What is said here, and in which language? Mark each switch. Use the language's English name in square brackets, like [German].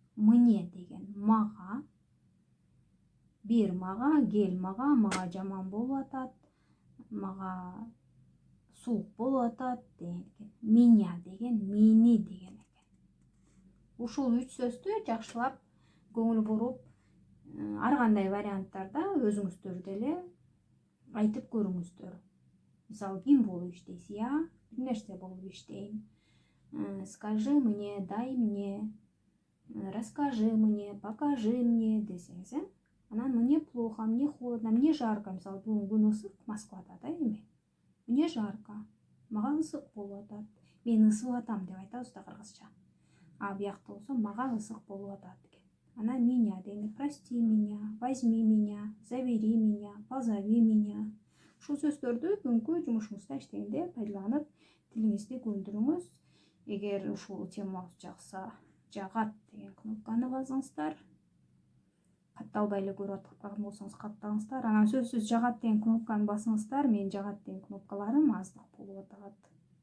[Kyrgyz] Мне деген мага, бер мага, кел мага жаман болуп атат, мага суук болуп атат деген экен. Меня деген мени деген экен. Ушул 3 сөздү жакшылап көңүл буруп, ар кандай варианттарда өзүңүздөр деле айтып көрүңүздөр. Мисалы, ким болуп иштейсиз? Я бир нерсе болуп иштейм. [Russian] Скажи мне, дай мне, расскажи мне, покажи мне [Kyrgyz] десеңиз, анан [Russian] мне плохо, мне холодно, мне жарко. [Kyrgyz] Мисалы, бүгүн күн ысык Москвада да эми. [Russian] Мне жарко. [Kyrgyz] Мага ысык болуп атат. Мен ысып атам деп айтабыз да кыргызча. А биякта болсо мага ысык болуп атат экен. Анан [Russian] меня [Kyrgyz] деген [Russian] прости меня, возьми меня, забери меня, позови меня. [Kyrgyz] Ушул сөздөрдү бүгүнкү жумушуңузда иштегенде пайдаланып тилиңизди көндүрүңүз. Эгер ушул тема жакса, жагат деген кнопканы басыңыздар. Катталбай эле көрүп аткан болсоңуз каттаңыздар. Анан сөзсүз жагат деген кнопканы басыңыздар. Менин жагат деген кнопкаларым аздык болуп атат.